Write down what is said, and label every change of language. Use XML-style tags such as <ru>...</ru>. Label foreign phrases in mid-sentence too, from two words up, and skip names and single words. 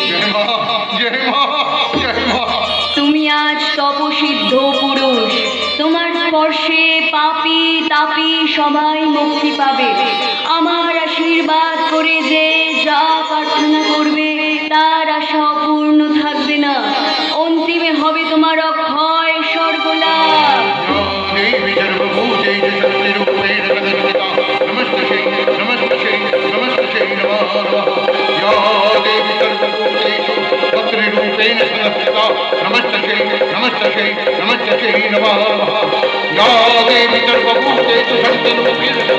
<bn>তুমি আজ তপসিদ্ধ পুরুষ, তোমার স্পর্শে পাপী তাপী সবাই মুক্তি পাবে। আমার আশীর্বাদ করে যে যা প্রার্থনা করবে তার আশা পূর্ণ থাকবে না, অন্তিমে হবে তোমার অক্ষয় স্বর্গলাভ।</bn> <sa>नमस्ते नमस्ते नमस्ते नमः या देवी सर्वभूतेषु शक्तिरूपेण</sa>